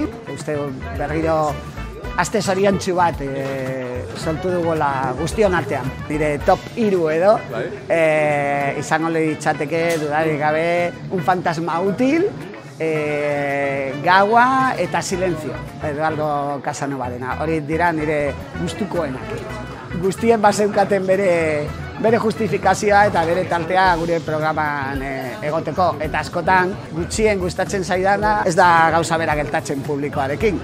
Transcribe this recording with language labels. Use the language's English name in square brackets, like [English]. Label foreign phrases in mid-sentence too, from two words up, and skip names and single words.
[Basque] Uste berriro aste zoriontsu bat sortu dugula guztion artean. Nire top 3 edo, izango litzateke dudarik gabe un fantasma útil, gaua eta silenzio, Eduardo Casanovadena. Hori dira nire gustukoenak. Guztien bazeukaten bere justifikazioa eta bere taltea gure programan egoteko. Eta askotan gutxien gustatzen zaidana ez da gauza bera gertatzen publikoarekin.